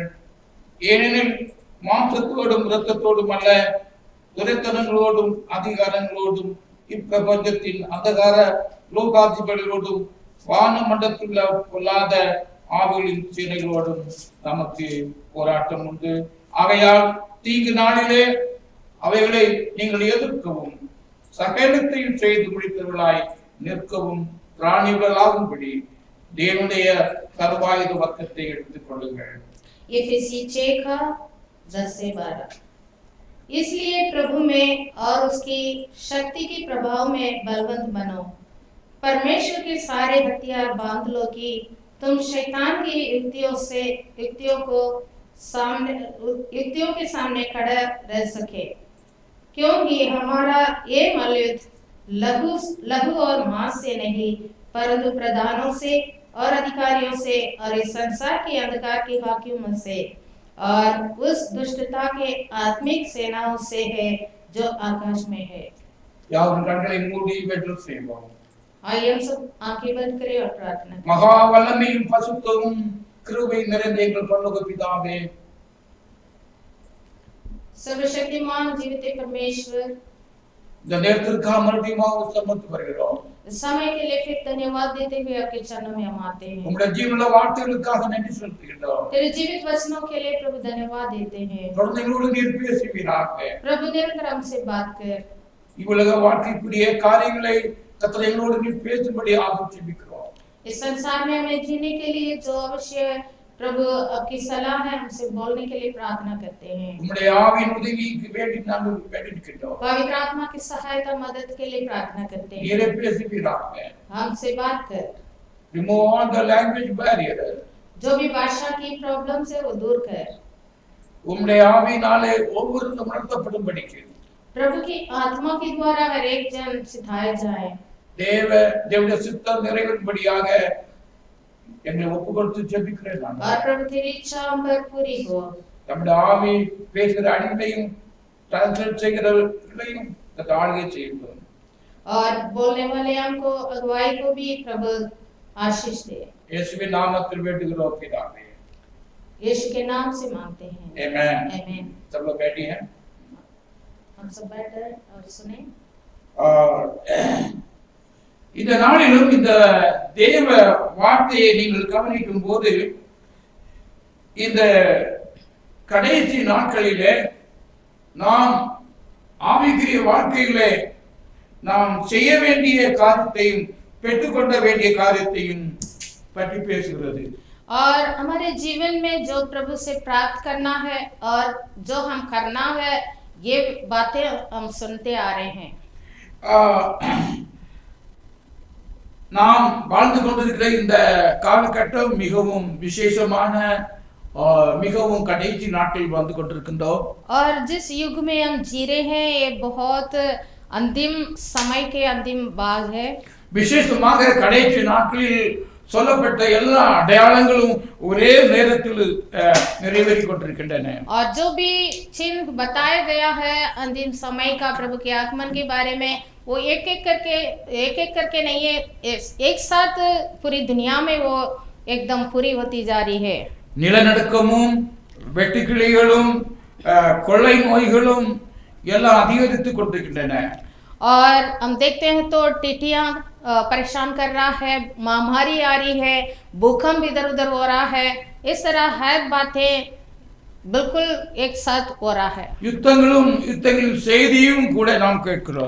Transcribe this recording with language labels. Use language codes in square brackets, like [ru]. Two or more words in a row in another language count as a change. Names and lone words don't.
[ta] ஏனெனில் மாம்சத்தோடும் இரத்தத்தோடும் அல்ல, துரைத்தனங்களோடும் அதிகாரங்களோடும் இப்பிரபஞ்சத்தின் அந்தகார லோகாதிபதிகளோடும் வான மண்டலத்துள்ள பொல்லாத ஆவிகளின் சேனைகளோடும் நமக்கு போராட்டம் உண்டு. ஆகையால் தீங்கு நாளிலே அவைகளை நீங்கள் எதிர்க்கவும் சகலத்தையும் செய்து முடித்தவர்களாய் நிற்கவும் பிராணிகளாகும்படி தேவனுடைய சர்வாயுத வர்க்கத்தை எடுத்துக் கொள்ளுங்கள். [hi] एफेसी 6 का 10 से 12। इसलिए प्रभु में और उसकी शक्ति के प्रभाव में बलवंत बनो। परमेश्वर के सारे हथियार बांध लो कि तुम शैतान की युक्तियों के सामने खड़ा रह सके, क्योंकि हमारा ये मल्लयुद्ध लहू और मांस से नहीं, परंतु प्रधानों से और अधिकारियों से और इस संसार के अंधकार की हाकिमों से और उस दुष्टता के आत्मिक सेनाओं से है जो आकाश में है। [ta] யாவரும் கண்களை மூடி வேண்டுதல் செய்வோம். [hi] आइए हम सब आंखें बंद करें और प्रार्थना करें। [ta] மகா வல்லமையும் பசுத்தமும் கிருபை நிறைந்த எங்கள் பரலோக பிதாவே, [hi] सर्वशक्तिमान जीवित परमेश्वर, [ta] இந்த நேரத்திற்காக மறுபடியும் சமர்த்து வருகிறோம். [hi] समय के लिए फिर धन्यवाद देते हुए आपके चरणों में हम आते हैं। [ta] உம்முடைய ஜீவனுள்ள வார்த்தைகளுக்காக நன்றி செலுத்துகிறோம். [hi] तेरे जीवित वचनों के लिए प्रभु धन्यवाद देते हैं। [ta] தொடர்ந்து எங்களோடு நீர் பேசுவீராக. [hi] प्रभु निरंतर हमसे बात कर। [ta] இவ்வுலக வாழ்க்கைக்குரிய காரியங்களை கர்த்தர் எங்களோடு நீர் பேசும்படி ஆசீர்வதிக்கிறோம். [hi] इस संसार में हमें जीने के लिए जो आवश्यक है प्रभु आपकी सलाह है, हमसे बोलने के लिए प्रार्थना करते हैं। [ta] உம்முடைய ஆவியின் உதவிக்கு வேண்டி நாங்கள் வேண்டிக்கிறோம். [hi] पवित्र आत्मा की सहायता मदद के लिए प्रार्थना करते हैं। [ta] நீரே பேசுவீராக. [hi] हमसे बात कर। [en] Remove all the language barrier. [hi] जो भी भाषा की प्रॉब्लम है वो दूर कर। [ta] உம்முடைய ஆவியினாலே ஒவ்வொருவரும் நடத்தப்படும்படிக்கு [hi] प्रभु की आत्मा के द्वारा हर एक जन सिखाए जाए। [ta] தேவனுடைய சித்தம் நிறைவேறும்படியாக என்னை ஒப்புக்கொடுத்து ஜெபிக்கிறேன் நான். [hi] और प्रभु तेरी इच्छा हम पर पूरी हो। [ta] நம்முடைய ஆவி பேசுகிற அடிமையும் டிரான்ஸ்லேட் செய்கிறவர்களையும் ஆளுகை செய்யட்டும். [hi] और बोलने वाले हमको अगुवाई को भी प्रभु आशीष दे। [ta] இயேசுவின் நாமத்தில் வேண்டுகிறோம் பிதாவே. [hi] यीशु के नाम से मांगते हैं। आमेन। आमेन। सब लोग बैठे हैं। हम सब बैठे और सुने। [ta] இந்த நாளிலும் இந்த தேவ வார்த்தையை நீங்கள் கவனிக்கும் போது இந்த கடைசி நாட்களிலே நாம் ஆவிக்குரிய வாழ்க்கையிலே நாம் செய்ய வேண்டிய காரியத்தையும் பெற்றுக்கொள்ள வேண்டிய காரியத்தையும் பற்றி பேசுகிறது. [hi] और हमारे जीवन में जो प्रभु से प्राप्त करना है और जो हम करना है, ये बातें हम सुनते आ रहे हैं। [ta] நாம் வாழ்ந்து கொண்டிருக்கிற இந்த காலகட்டம் மிகவும் விசேஷமான மிகவும் கடைசி நாட்களில் வந்து கொண்டிருக்கின்றோம். [hi] और जिस युग में हम जी रहे हैं ये बहुत अंतिम समय के अंतिम भाग है। [ta] விசேஷமாக கடைசி நாட்களில் சொல்லப்பட்ட எல்லா அடையாளங்களும் ஒரே நேரத்தில் நிறைவேறி கொண்டிருக்கின்றன. [hi] और जो भी चिन्ह बताया गया है अंतिम समय का प्रभु के आगमन के बारे में, वो एक एक करके नहीं है, एक साथ पूरी दुनिया में वो एकदम पूरी होती जा रही है। [ta] நிலநடுக்கமும் வெட்டுக்கிளிகளும் கொள்ளை நோய்களும் எல்லாம் அதிகரித்து கொண்டிருக்கின்றன. [hi] और हम देखते हैं तो टिड्डियां परेशान कर रहा है, महामारी आ रही है, भूकंप इधर उधर हो रहा है। इस तरह हर बातें बिल्कुल एक साथ हो रहा है [ta] யுத்தங்களின் செய்தியும் கூட நாம் கேட்கிறோம்.